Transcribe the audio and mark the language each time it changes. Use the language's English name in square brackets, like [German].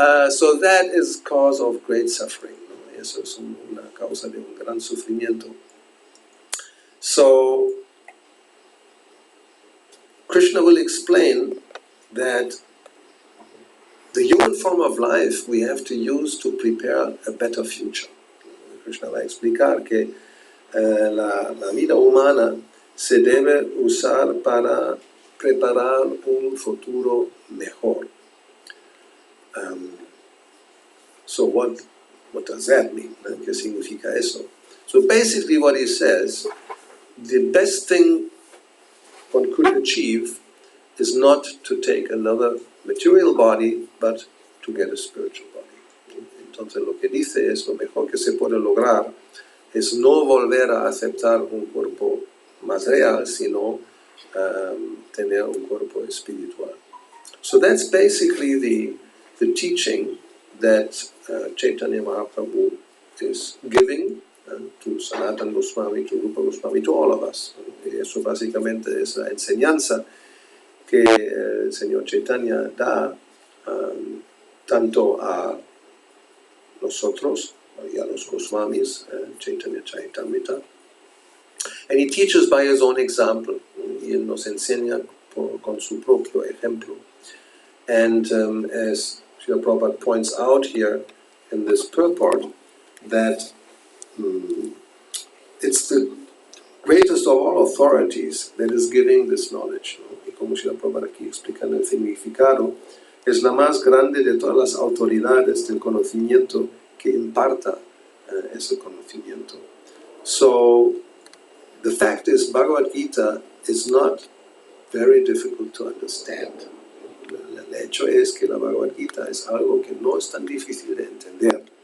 [English] So that is cause of great suffering. [Spanish] ¿No? Eso es una causa de un gran sufrimiento. [English] So Krishna will explain that the human form of life we have to use to prepare a better future. [Spanish] Krishna va a explicar que la vida humana se debe usar para preparar un futuro mejor. [English] So what does that mean? [Spanish] ¿Qué significa eso? [English] So basically what he says, the best thing one could achieve is not to take another material body, but to get a spiritual body. [Spanish] Entonces lo que dice es lo mejor que se puede lograr es no volver a aceptar un cuerpo material, sino tener un cuerpo espiritual. [English] So that's basically the teaching that Chaitanya Mahaprabhu is giving to Sanatana Goswami, to Rupa Goswami, to all of us. [Spanish] Eso básicamente es la enseñanza que el Señor Chaitanya da tanto a nosotros y a los Goswamis, Chaitanya Charitamrita. [English] And he teaches by his own example. [Spanish] Y él nos enseña con su propio ejemplo. [English] And as Srila Prabhupada points out here in this purport, that it's the greatest of all authorities that is giving this knowledge. [Spanish] Y como Srila Prabhupada aquí explica en el significado, es la más grande de todas las autoridades del conocimiento que imparta ese conocimiento. [English] So, the fact is, Bhagavad Gita is not very difficult to understand. [Spanish] El hecho es que la Bhagavad Gita es algo que no es tan difícil de entender.